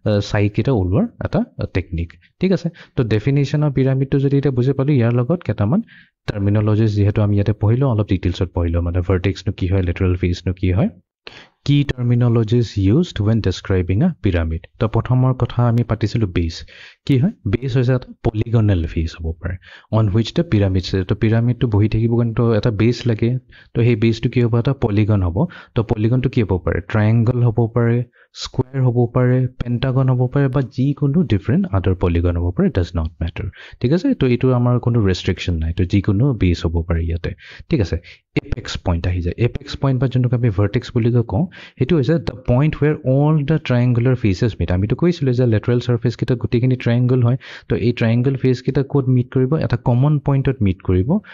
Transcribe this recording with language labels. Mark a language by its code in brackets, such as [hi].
[as] Side কেটা ওলোৱাৰ এটা টেকনিক ঠিক আছে তো ডেফিনিশন অফ পিৰামিডটো যদি এটা বুজি পালো ইয়াৰ লগত কেটামান টাৰ্মিনোলজিজ যেহেতু আমি ইয়াতে পঢ়িলো অলপ ডিটেইলছত পঢ়িলো মানে ভাৰ্টেক্স নো কি হয় লেটাৰেল ফেস নো কি হয় [en] Key terminologies used when describing a pyramid. [as] তো প্ৰথমৰ কথা আমি পাতিছিলো base. কি হয়? Base হৈছে এটা polygonal face হ'ব পাৰে [en] on which the pyramid is. [as] তো pyramid টো বহি থাকিব কিন্তু এটা base লাগে তো সেই base টো কি হ'ব এটা polygon হ'ব তো polygon টো কি হ'ব পাৰে triangle হ'ব পাৰে square হ'ব পাৰে pentagon হ'ব পাৰে বা যিকোনো different other polygon হ'ব পাৰে does not matter ঠিক আছে তো এইটো আমাৰ কোনো restriction নাই তো যিকোনো base হ'ব পাৰে ইয়াতে ঠিক আছে apex point আহি যায় apex point বা যোনটো আমি vertex বুলি কওঁ হেতু হৈছে [en] the point where all the triangular faces meet [as] আমি তো কৈছিলো যে lateral surface কিটা গুটিখিনি triangle হয় তো এই triangle face কিটা ক'ত মিট কৰিব এটা common pointত মিট কৰিব